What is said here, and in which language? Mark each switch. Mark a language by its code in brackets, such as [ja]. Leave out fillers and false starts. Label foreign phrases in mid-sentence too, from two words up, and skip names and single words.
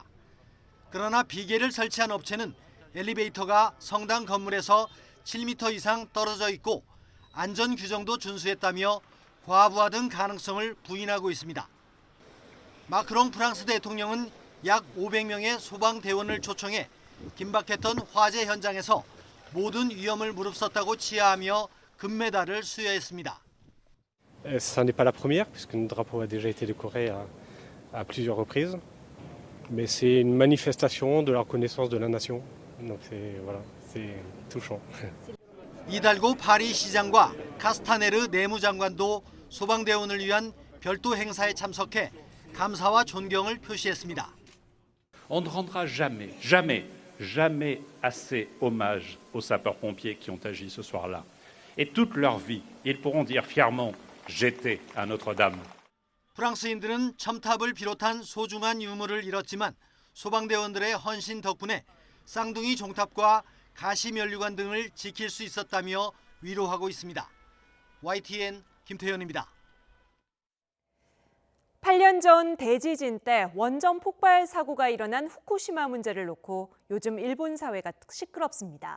[ko] 그러나 비계를 설치한 업체는 엘리베이터가 성당 건물에서 7m 이상 떨어져 있고 안전 규정도 준수했다며 과부하 등 가능성을 부인하고 있습니다. 마크롱 프랑스 대통령은 약 500명의 소방대원을 초청해 긴박했던 화재 현장에서 모든 위험을 무릅썼다고 치하하며 금메달을 수여했습니다. [fr] Ça n'est pas la première, puisque notre drapeau a déjà été décoré à plusieurs reprises. Mais c'est une manifestation de la reconnaissance de la nation. Donc c'est touchant. [ko] 이달고 파리 시장과 카스타네르 내무장관도 소방대원을 위한 별도 행사에 참석해 감사와 존경을 표시했습니다. [fr] On ne rendra jamais assez hommage aux sapeurs-pompiers qui ont agi ce soir-là. Et toute leur vie, ils pourront dire fièrement j'étais à Notre-Dame. [ko] 프랑스인들은 첨탑을 비롯한 소중한 유물을 잃었지만 소방대원들의 헌신 덕분에 쌍둥이 종탑과 가시면류관 등을 지킬 수 있었다며 위로하고 있습니다. YTN 김태현입니다. 8년 전 대지진 때 원전 폭발 사고가 일어난 후쿠시마 문제를 놓고 요즘 일본 사회가 시끄럽습니다.